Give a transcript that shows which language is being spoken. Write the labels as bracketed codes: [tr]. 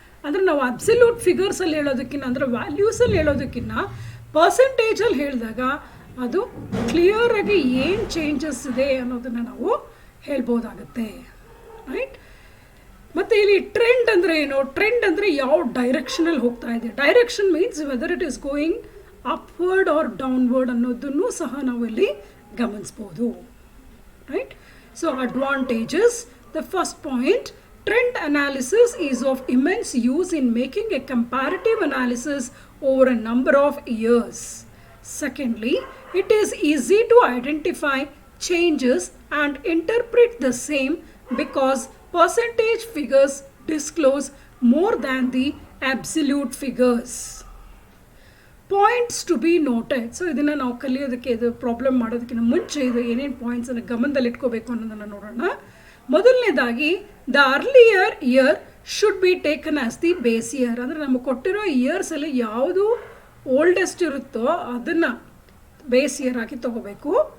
[kn] ಅಂದರೆ ನಾವು ಅಬ್ಸಲ್ಯೂಟ್ ಫಿಗರ್ಸಲ್ಲಿ ಹೇಳೋದಕ್ಕಿಂತ, ಅಂದರೆ ವ್ಯಾಲ್ಯೂಸಲ್ಲಿ ಹೇಳೋದಕ್ಕಿಂತ ಪರ್ಸೆಂಟೇಜಲ್ಲಿ ಹೇಳಿದಾಗ ಅದು ಕ್ಲಿಯರಾಗಿ ಏನು ಚೇಂಜಸ್ ಇದೆ ಅನ್ನೋದನ್ನು ನಾವು ಹೇಳ್ಬೋದಾಗತ್ತೆ. ರೈಟ್? ಮತ್ತು ಇಲ್ಲಿ ಟ್ರೆಂಡ್ ಅಂದರೆ ಏನು? ಟ್ರೆಂಡ್ ಅಂದರೆ ಯಾವ ಡೈರೆಕ್ಷನಲ್ಲಿ ಹೋಗ್ತಾ ಇದೆ. [en] direction means whether it is going upward or downward [kn] ಅನ್ನೋದನ್ನು ಸಹ ನಾವು ಇಲ್ಲಿ ಗಮನಿಸ್ಬೋದು. [en] Right? So advantages. The first point, trend analysis is of immense use in making a comparative analysis over a number of years. Secondly, it is easy to identify changes and interpret the same because percentage figures disclose more than the absolute figures. Points to be noted. [kn] So ಇದನ್ನು ನಾವು ಕಲಿಯೋದಕ್ಕೆ ಇದು problem ಮಾಡೋದಕ್ಕಿಂತ ಮುಂಚೆ ಇದು ಏನೇನು ಪಾಯಿಂಟ್ಸನ್ನು ಗಮನದಲ್ಲಿ ಇಟ್ಕೋಬೇಕು ಅನ್ನೋದನ್ನು ನೋಡೋಣ. ಮೊದಲನೇದಾಗಿ [en] The earlier year should be taken as the base year. [kn] ಅಂದರೆ ನಮಗೆ ಕೊಟ್ಟಿರೋ ಇಯರ್ಸಲ್ಲಿ ಯಾವುದು ಓಲ್ಡೆಸ್ಟ್ ಇರುತ್ತೋ ಅದನ್ನು ಬೇಸ್ ಇಯರ್ ಆಗಿ ತಗೋಬೇಕು.